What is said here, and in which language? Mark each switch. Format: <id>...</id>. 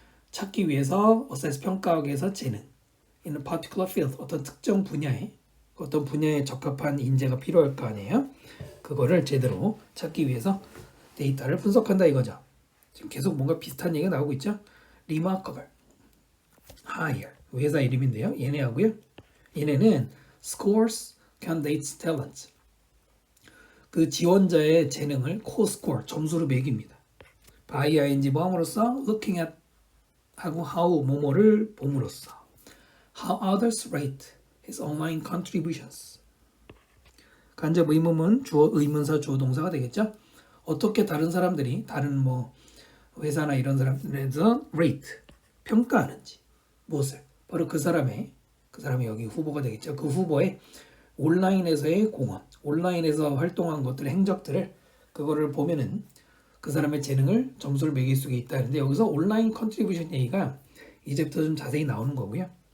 <ko>찾기 위해서 assess 평가하기 위해서 재능.</ko> <en>in a particular field,</en> <ko>어떤 특정 분야에 어떤 분야에 적합한 인재가 필요할 거 아니에요? 그거를 제대로 찾기 위해서 데이터를 분석한다 이거죠. 지금 계속 뭔가 비슷한 얘기가 나오고 있죠. remarkable, hire, 회사 이름인데요. 얘네하고요. 얘네는</ko> <en>scores candidates talents.</en> <ko>그 지원자의 재능을 co-score, 점수로 매깁니다.</ko> <en>by ing</en> <ko>뭐함으로써</ko> <en>looking at 하고 how</en> <ko>뭐뭐를 봄으로써</ko> <en>how others rate his online contributions.</en> <ko>간접 의문문 주어 의문사 주어 동사가 되겠죠. 어떻게 다른 사람들이 다른 뭐 회사나 이런 사람들에서 rate 평가하는지 무엇을 바로 그 사람이 여기 후보가 되겠죠. 그 후보의 온라인에서의 공헌, 온라인에서 활동한 것들의 행적들을 그거를 보면은 그 사람의 재능을 점수를 매길 수가 있다는데 여기서 온라인 컨트리뷰션 얘기가 이제부터 좀 자세히 나오는 거고요.</ko>